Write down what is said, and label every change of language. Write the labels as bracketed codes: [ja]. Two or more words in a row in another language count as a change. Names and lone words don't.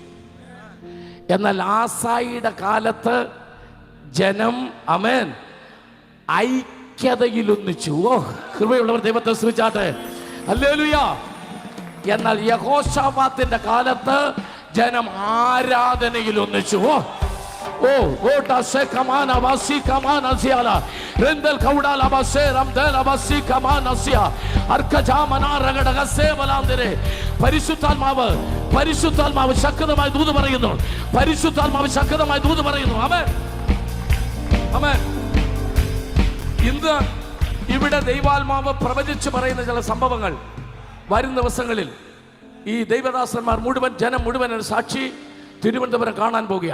[ml] എന്നാൽ ആസായിയുടെ കാലത്ത് ജനം, ആമേൻ, ഐക്യതയിൽ ഒന്നിച്ചു. കൃപയുള്ളവർ ദൈവത്തെ സ്തുതിച്ചാട്ടെ. ഹല്ലേലൂയ. എന്നാൽ യഹോശാഫാത്തിന്റെ കാലത്ത് ജനം ആരാധനയിൽ ഒന്നിച്ചു. se kamana vasi kamana siala rendel kaudala base ramdela vasi kamana sia arkajamana ragadaga sevalandire പരിശുദ്ധാത്മാവ് ശക്തമായി ദൂത് പറയുന്നു. പരിശുദ്ധാത്മാവ് ശക്തമായി ദൂത് പറയുന്നു. ആമേൻ, ആമേൻ. ഇന്ന് ഇവിടെ ദൈവാത്മാവ് പ്രവചിച്ച് പറയുന്ന ചില സംഭവങ്ങൾ വരും ദിവസങ്ങളിൽ ഈ ദൈവദാസന്മാർ മുഴുവൻ, ജനം മുഴുവൻ സാക്ഷി തിരുവനന്തപുരം കാണാൻ പോകുക.